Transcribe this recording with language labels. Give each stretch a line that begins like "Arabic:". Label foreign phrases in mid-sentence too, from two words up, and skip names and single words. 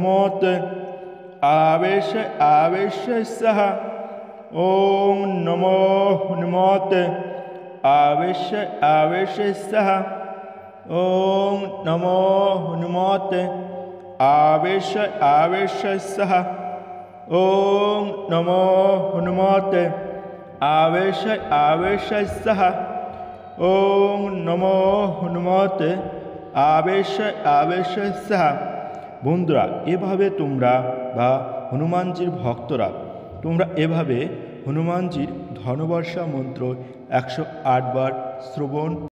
Sanskrit: हनुमते आवेश आवेश सह ओम नमो हनुमते आवेश आवेश सह ओम नमो हनुमते आवेश आवेश सह ओम नमो हनुमते आवेश आवेश सह ओम नमो हनुमते आवेश आवेश सह।
Bangla: বন্ধুরা এভাবে তোমরা বা হনুমানজির ভক্তরা তোমরা এভাবে হনুমানজির ধনবর্ষা মন্ত্র 108 বার শ্রবণ